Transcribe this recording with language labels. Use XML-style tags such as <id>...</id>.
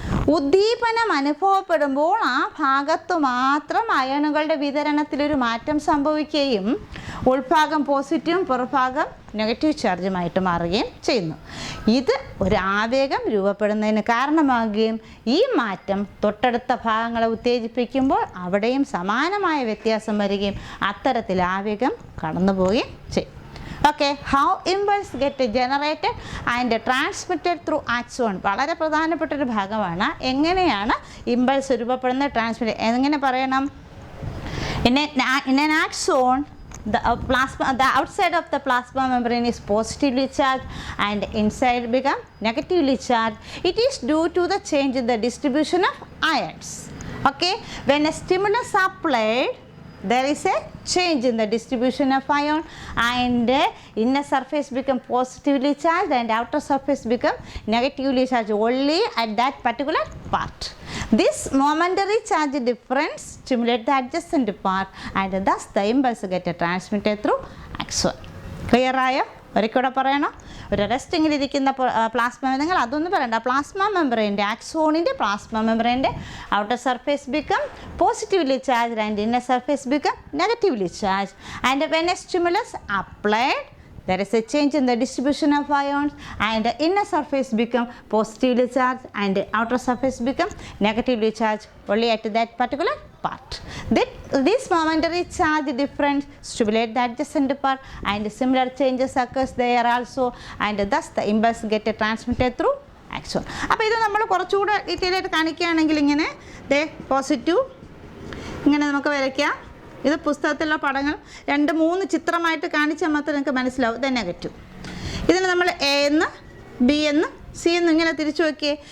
<ml>ഉദ്ദീപനം അനുഭവപ്പെടുമ്പോൾ ആ ഭാഗത്ത് മാത്രം അയണുകളുടെ വിതരണത്തിലൊരു മാറ്റം സംഭവിക്കുകയും ഉൾഭാഗം പോസിറ്റീവും പുറഭാഗം നെഗറ്റീവ് ചാർജുമായിട്ട് മാറുകയും ചെയ്യുന്നു. ഇത് ഒരു ആവേഗം രൂപപ്പെടുന്നതിന് കാരണമാകുകയും ഈ മാറ്റം തൊട്ടടുത്ത ഭാഗങ്ങളെ ഉത്തേജിപ്പിക്കുമ്പോൾ അവിടെയും സമാനമായ വ്യത്യാസം വരികയും അത്തരത്തിൽ ആവേഗം കടന്നു പോവുകയും ചെയ്യും.</ml> <en>Okay, how impulse get generated and transmitted through axon.</en> <ml>വളരെ പ്രധാനപ്പെട്ടൊരു ഭാഗമാണ്. എങ്ങനെയാണ് ഇമ്പൾസ് രൂപപ്പെടുന്നത്, ട്രാൻസ്മിറ്റ് എങ്ങനെ പറയണം?</ml> <en>In an axon, the outside of the plasma membrane is positively charged and inside become negatively charged. It is due to the change in the distribution of ions. Okay, when a stimulus applied, there is a change in the distribution of ion and inner surface become positively charged and outer surface become negatively charged only at that particular part. This momentary charge difference stimulates the adjacent part and thus the impulse get transmitted through axon.</en> <ml>Clear ആയോ? ഒരിക്കൂടെ പറയണോ? ഒരു റെസ്റ്റിങ്ങിലിരിക്കുന്ന plasma, നിങ്ങൾ അതൊന്നും പറയണ്ട.</ml> <en>Plasma മെമ്പറേൻ്റെ ആക്സോണിൻ്റെ plasma മെമ്പറേൻ്റെ outer surface become positively charge and inner surface become negatively charge and when a stimulus applied there is a change in the distribution of ions and the inner surface become positively charged and the outer surface become negatively charged only at that particular part. This momentary charge difference stimulate the adjacent part and similar changes occurs there also and thus the impulse get transmitted through axon.</en> <ml>അപ്പോൾ ഇത് നമ്മൾ കുറച്ചുകൂടെ detail ആയിട്ട് കാണിക്കുകയാണെങ്കിൽ ഇങ്ങനെ positive ഇങ്ങനെ നമുക്ക് വരയ്ക്കാം. ഇത് പുസ്തകത്തിലുള്ള പടങ്ങൾ 2-3 ചിത്രമായിട്ട് കാണിച്ചാൽ മാത്രമേ നിങ്ങൾക്ക് മനസ്സിലാവും. ഇത് നെഗറ്റീവ്. ഇതിന് നമ്മൾ എ എന്ന് ബി എന്ന് സി എന്ന് ഇങ്ങനെ തിരിച്ചു വയ്ക്കുകയെ.</ml>